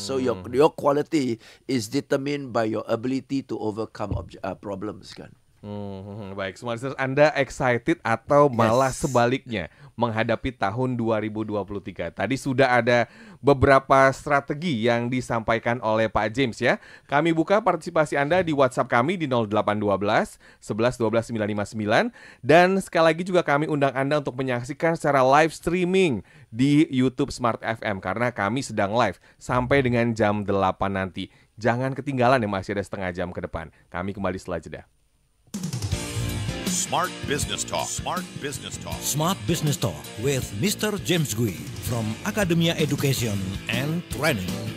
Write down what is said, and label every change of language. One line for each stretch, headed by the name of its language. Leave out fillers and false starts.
English: So your quality is determined by your ability to overcome problems kan.
Indonesian: Baik, semua listeners, Anda excited atau malah sebaliknya menghadapi tahun 2023? Tadi sudah ada beberapa strategi yang disampaikan oleh Pak James ya. Kami buka partisipasi Anda di WhatsApp kami di 0812 11 12 959. Dan sekali lagi juga kami undang Anda untuk menyaksikan secara live streaming di YouTube Smart FM karena kami sedang live sampai dengan jam 8 nanti. Jangan ketinggalan ya, masih ada setengah jam ke depan. Kami kembali setelah jeda.
English: Smart Business Talk. Smart Business Talk. Smart Business Talk with Mr. James Gui from Academia Education and Training.